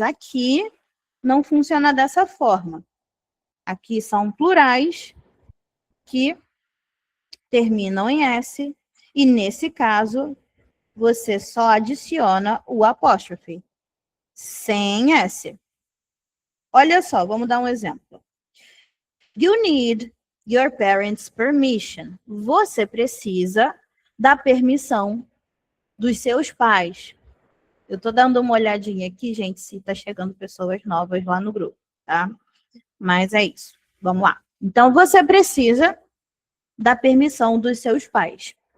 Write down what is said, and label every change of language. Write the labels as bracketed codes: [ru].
[pt] Aqui, não funciona dessa forma. Aqui são plurais que terminam em S. E, nesse caso, você só adiciona o apóstrofe. Sem S. Olha só, vamos dar um exemplo. [en] You need your parents' permission. [pt] Você precisa da permissão dos seus pais. Eu tô dando uma olhadinha aqui, gente, se tá chegando pessoas novas lá no grupo, tá? Mas é isso. Vamos lá. Então, você precisa da permissão dos seus pais.